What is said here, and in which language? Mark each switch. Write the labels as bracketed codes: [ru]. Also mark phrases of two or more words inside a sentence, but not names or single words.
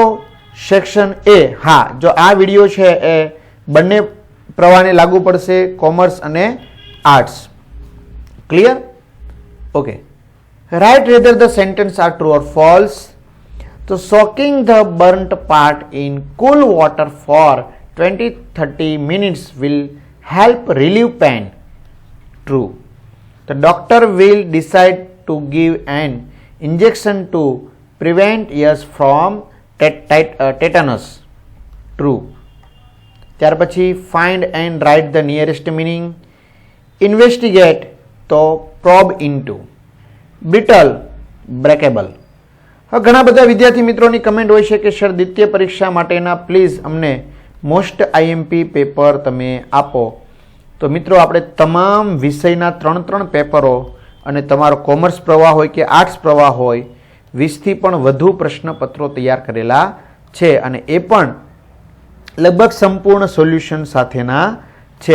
[gu] સેક્શન એ, હા, જો આ વિડીયો છે એ બંને પ્રવાહને લાગુ પડશે, કોમર્સ અને આર્ટ્સ. [en] Clear? Okay. Write whether the sentence are true or false. તો soaking the burnt part in cool water for 20-30 minutes will help relieve pain. True. The doctor will decide to give an injection to prevent ears from tetanus. True. [gu] ત્યાર પછી [en] find and write the nearest meaning. Investigate તો probe into. Brittle breakable. [gu] હવે ઘણા બધા વિદ્યાર્થી મિત્રોની કમેન્ટ હોય છે કે સર દ્વિતીય પરીક્ષા માટેના પ્લીઝ અમને [en] most IMP paper [gu] તમે આપો. તો મિત્રો આપણે તમામ વિષયના 3 પેપરો અને તમારો કોમર્સ પ્રવાહ હોય કે આર્ટ્સ પ્રવાહ હોય 20થી પણ વધુ પ્રશ્નપત્રો તૈયાર કરેલા છે અને એ પણ લગભગ સંપૂર્ણ સોલ્યુશન સાથેના છે.